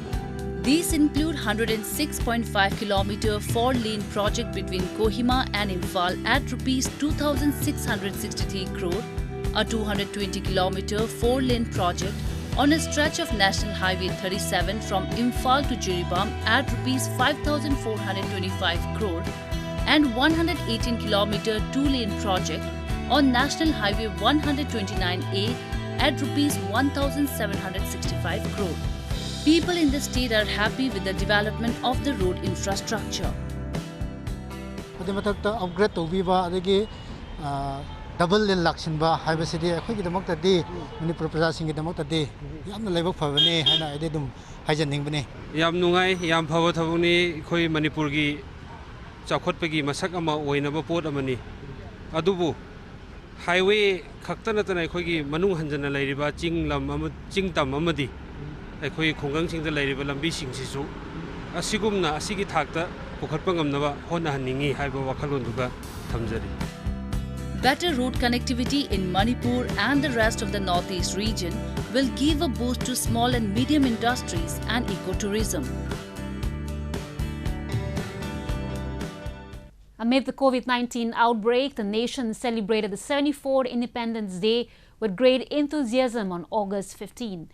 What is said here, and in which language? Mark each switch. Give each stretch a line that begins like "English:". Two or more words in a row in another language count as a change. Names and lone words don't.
English: These include 106.5 km 4-lane project between Kohima and Imphal at Rs 2,663 crore, a 220 km 4-lane project on a stretch of National Highway 37 from Imphal to Jiribam at Rs 5,425 crore, and 118 km 2-lane project on National Highway 129A at Rs 1,765 crore. People in the state are happy with the development of the road infrastructure. Double lane
Manipuri: lakshinba highway city akhoi gi damak tadi Manipur praja sing gi damak tadi yamna laibak phabane haina ide dum haijaning bane yam nungai yam phaba thabuni khoi Manipur gi chakhotpagi masak ama oinaba pot amani adubu highway khaktana tana khoi gi manung hanjana lairiba chinglam ama chingtam amadi akhoi khongang singda lairiba lambi singsisu asigumna asigi thakta pukhatpa ngamnaba hona haningi haiba wakhalon duga thamjari.
English: Better road connectivity in Manipur and the rest of the northeast region will give a boost to small and medium industries and ecotourism. Amid the COVID-19 outbreak, the nation celebrated the 74th Independence Day with great enthusiasm on August 15.